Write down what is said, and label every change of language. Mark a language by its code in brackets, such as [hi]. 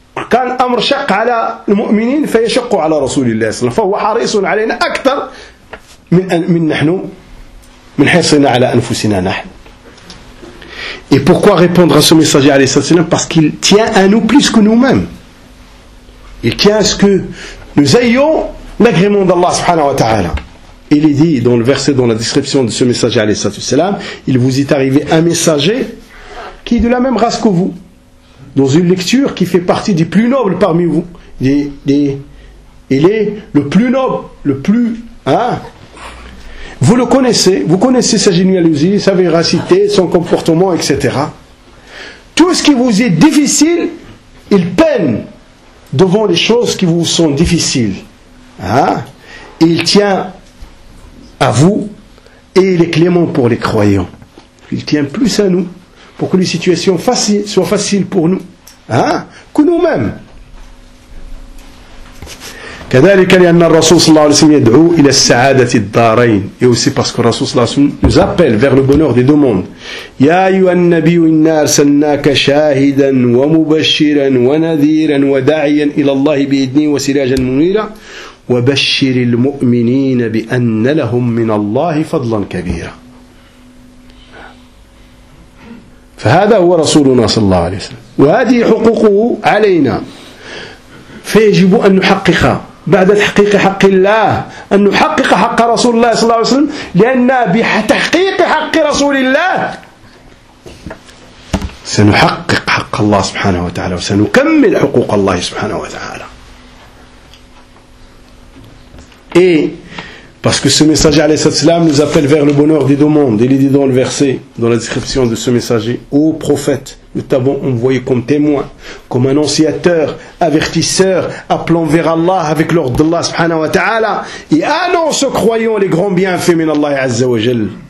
[ar] كان أمر شق على المؤمنين فيشق على رسول الله صلى الله عليه وسلم فهو حريص علينا أكثر من نحن من حرصنا على أنفسنا نحن [fr] Et pourquoi répondre à ce messager alayhi salatu wassalam ? Parce qu'il tient à nous plus que nous-mêmes. Il tient à ce que nous ayons l'agrément d'Allah subhanahu wa ta'ala. Il est dit dans le verset, dans la description de ce messager alayhi salatu wassalam, il vous est arrivé un messager qui est de la même race que vous, dans une lecture qui fait partie des plus nobles parmi vous. Il est le plus noble, le plus... Hein, vous connaissez sa généalogie, sa véracité, son comportement, etc. Tout ce qui vous est difficile, il peine devant les choses qui vous sont difficiles. Hein? Et il tient à vous et il est clément pour les croyants. Il tient plus à nous pour que les situations soient faciles pour nous hein? Que nous-mêmes. [ar] كذلك لأن الرسول صلى الله عليه وسلم يدعو إلى السعادة الدارين [fr] et aussi parce que [ar] الرسول صلى الله عليه وسلم [fr] nous appelle vers le bonheur des deux mondes [ar] يا أيها النبي إنا أرسلناك شاهدا ومبشرا ونذيرا وداعيا إلى الله بإذنه وسراجا منيرا وبشر المؤمنين بأن لهم من الله فضلا كبيرا فهذا هو رسولنا صلى الله عليه وسلم، وهذه حقوقه علينا، فيجب أن نحققها بعد تحقيق حق الله، أن نحقق حق رسول الله صلى الله عليه وسلم، لأن بتحقيق حق رسول الله سنحقق حق الله سبحانه وتعالى، وسنكمل حقوق الله سبحانه وتعالى. [fr] إيه؟ Parce que ce messager alayhi salatu salam nous appelle vers le bonheur des deux mondes. Il est dit dans le verset, dans la description de ce messager: ô prophète, nous t'avons envoyé comme témoin, comme annonciateur, avertisseur, appelant vers Allah avec l'ordre d'Allah subhanahu wa ta'ala, et annonce aux croyants les grands bienfaits min Allah azza wa jal.